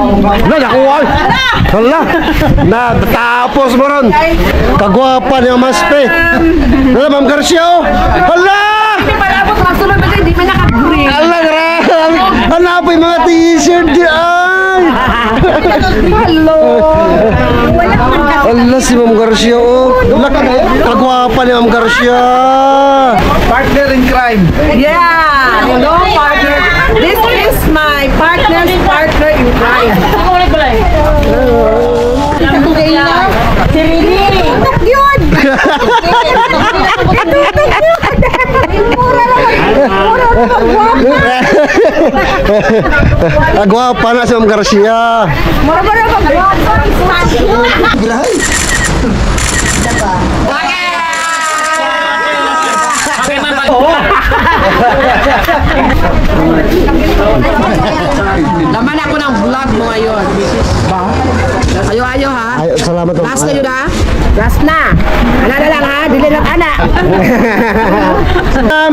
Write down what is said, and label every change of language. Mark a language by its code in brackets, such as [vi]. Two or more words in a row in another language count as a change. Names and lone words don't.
[ceb] Wala, nakuha. Wala. Na, tapos mo ron. Kagwapa niya maspe. Wala, Ma'am Garcia, oh. Hala! Palabot, masunod ba tayo? Di pa nakaburi. Hala, grabe. [tl] Hala po yung mga t-shirt di ay. [ceb] Hello. Wala man ka. Hala, si Ma'am Garcia, oh. Wala, kagwapa ni Ma'am Garcia. [en] Partner in crime. Yeah. Hello, partner. This is my partner's partner in crime. [tl] Ako ulit pala eh. Si Rini. Yun. [ceb] Kagwapa na si Ma'am Garcia. Mura-mura pa. [en] Okay, ma'am. [tl] Laman ako ng vlog mo ngayon. Ayo ha. [ceb] Ay, salamat. oh. Last kayo na? Last na. Ana na lang ha. Dili lang ana. Ma'am.